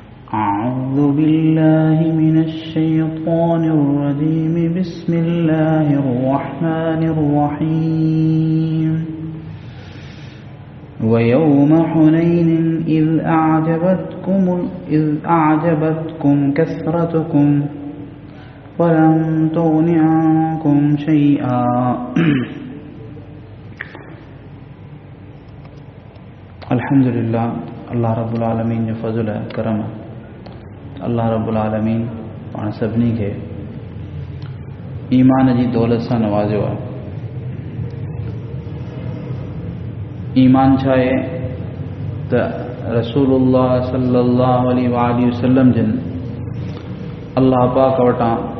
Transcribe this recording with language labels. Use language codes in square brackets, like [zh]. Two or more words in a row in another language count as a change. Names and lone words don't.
[ar] أعوذ بالله من الشيطان الرجيم بسم الله الرحمن الرحيم ويوم حنين إذ أعجبتكم كثرتكم فلم تغن عنكم شيئا [sd] अल्हम्दुलिल्लाह अल्लाह [ar] رب العالمين [sd] जो फज़ल है करम है। अल्लाह [ar] رب العالمين [sd] पाण सभिनी खे ईमान जी दौलत सां नवाज़ियो आहे। ईमान छा आहे त रसूलुल्लाह [ar] صلى الله عليه وسلم [sd] जिन अल्लाह पाक वटां